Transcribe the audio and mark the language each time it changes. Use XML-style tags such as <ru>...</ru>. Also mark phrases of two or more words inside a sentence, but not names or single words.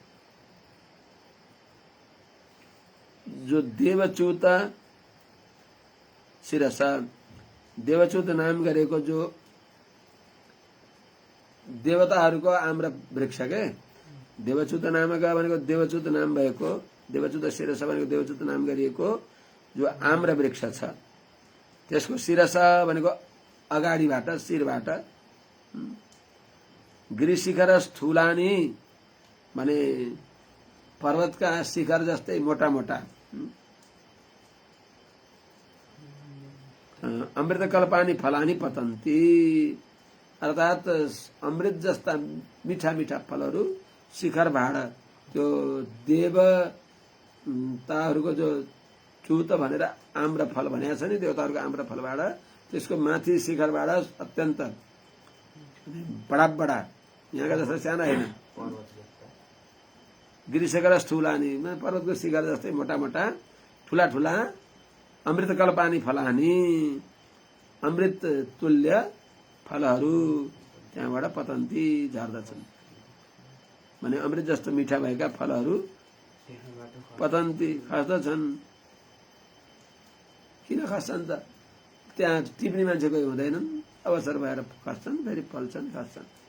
<ne>जो देवच्युत शिरस, देवच्युत नाम गरेको जो देवताहरूको आम्र वृक्ष के, देवच्युत नामका भनेको देवच्युत नाम भएको, देवच्युत शिरस भनेको देवच्युत नाम गरिएको जो आम्र वृक्ष छ, त्यसको शिरस भनेको अगाडिबाट शिरबाट,</ne> <sa>गिरिशिखर स्थूलानि</sa> <ne>माने पर्वतका शिखर जस्तै मोटा मोटा,</ne> <sa>अमृतकल्पानि फलानि पतन्ति</sa> <ne>अर्थात् अमृत जस्ता मीठा मीठा फलहरू शिखर भाड, त्यो देवताहरूको जो च्युत भनेर आम्र फल भनेको छ नि, देवताहरूको आम्र फलबाट त्यसको माथि शिखरबाट अत्यन्त बडा बडा, यहाँका जस्तो साना होइन,</ne> <sa>गिरिशिखर स्थूलानि</sa> <ne>पर्वतको शिखर जस्तै मोटा मोटा ठुला ठुला</ne> <sa>अमृतकल्पानि फलानि</sa> <ne>अमृत तुल्य फलहरू त्यहाँबाट पतन्ती झर्दछन्। माने अमृत जस्तो मिठा भएका फलहरू पतन्ती खस्दछन्। किन खस्छन् त? त्यहाँ टिप्ने मान्छे कोही हुँदैनन्, अवसर भएर खस्छन्, फेरि फल्छन्, खस्छन्।</ne>